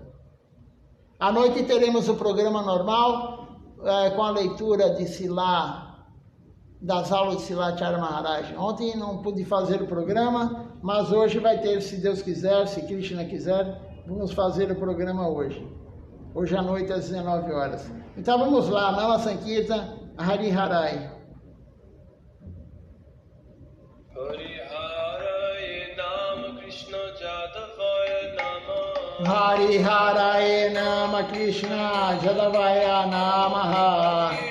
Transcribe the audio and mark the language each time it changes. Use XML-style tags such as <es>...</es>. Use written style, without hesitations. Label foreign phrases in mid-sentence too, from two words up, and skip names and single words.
<pt>À noite teremos o programa normal, com a leitura de Sila, das aulas de Silacharya Maharaj. Ontem não pude fazer o programa, mas hoje vai ter, se Deus quiser, se Krishna quiser, vamos fazer o programa hoje. Hoje à noite às 19 horas. Então vamos lá,</pt> <sa>Nama Sankirtan, Hari Harai. Hari Haraye Nama Krishna Jadavaya Namaha.</sa>